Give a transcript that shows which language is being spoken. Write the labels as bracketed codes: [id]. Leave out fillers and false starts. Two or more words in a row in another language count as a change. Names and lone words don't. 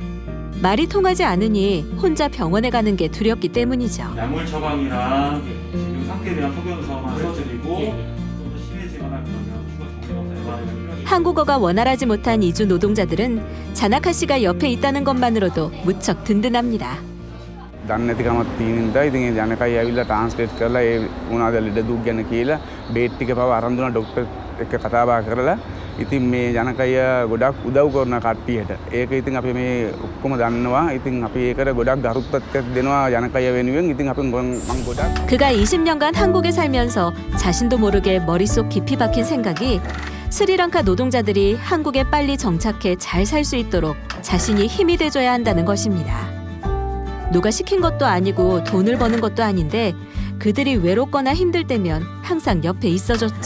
[ko] 말이 통하지 않으니 혼자 병원에 가는 게 두렵기 때문이죠. 약물 처방이랑 지금 상태에 대한 소견서만 써드리고 좀 더 심해지거나 그러면 추가 정밀검사 예방이 필요하겠습니다. 한국어가 원활하지 못한 이주 노동자들은 자나카 씨가 옆에 있다는 것만으로도 무척 든든합니다. [si] දන්නේ නැතිකමක් තියෙන නිසා ඉතින් ඒ ජනකයි ඇවිල්ලා ට්‍රාන්ස්ලේට් කරලා ඒ මොනවාද ලෙඩ දුක් ගැන කියලා බේට් ටික පව අරන් දුන්නා ડોක්ටර් එක්ක කතා බහ කරලා ඉතින් මේ ජනකය ගොඩක් උදව් කරන කට්ටියට ඒක ඉතින් අපි මේ ඔක්කොම දන්නවා ඉතින් අපි ඒකට ගොඩක් ගරුත්වයක් දෙනවා ජනකය වෙනුවෙන් ඉතින් අපි මම ගොඩක් [ko] 그가 20년간 한국에 살면서 자신도 모르게 머릿속 깊이 박힌 생각이 스리랑카 노동자들이 한국에 빨리 정착해 잘 살 수 있도록 자신이 힘이 돼줘야 한다는 것입니다. 누가 시킨 것도 아니고 돈을 버는 것도 아닌데 그들이 외롭거나 힘들 때면 항상 옆에 있어줬죠.